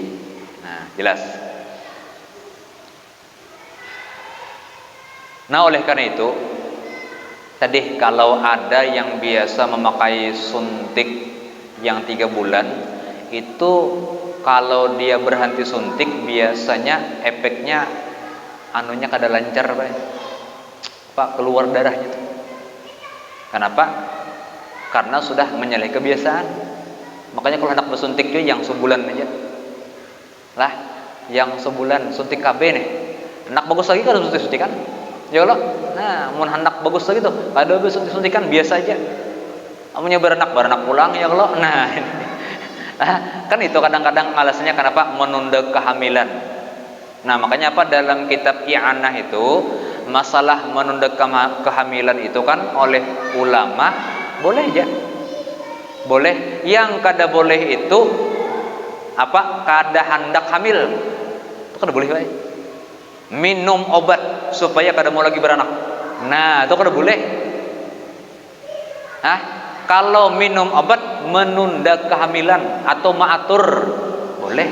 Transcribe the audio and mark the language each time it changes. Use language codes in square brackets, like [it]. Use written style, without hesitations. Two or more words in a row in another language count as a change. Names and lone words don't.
[id] Nah, jelas. Nah, oleh karena itu tadi kalau ada yang biasa memakai suntik yang 3 bulan itu, kalau dia berhenti suntik biasanya efeknya anunya kada lancar Pak, keluar darahnya tuh. Kenapa? Karena sudah menyalahi kebiasaan. Makanya kalau hendak bersuntik juga yang sebulan aja. [bjn] Lah, yang sebulan suntik KB nih. Hendak bagus lagi kada suntik-suntikan. [ar] Ya Allah. [bjn] Nah, mun hendak bagus lagi tuh, kada suntik-suntikan biasa aja. Amunnya beranak pulang [ar] ya Allah. [id] Nah, kan itu kadang-kadang alasannya kenapa menunda kehamilan. Nah, makanya apa dalam kitab I'anah itu masalah menunda kehamilan itu kan oleh ulama boleh aja. Boleh. Yang kada boleh itu apa? [bjn] Kada hendak hamil. Itu kada boleh baik. [id] Minum obat supaya kada mau lagi beranak. Nah, itu kada boleh. Hah? Kalau minum obat menunda kehamilan atau maatur boleh.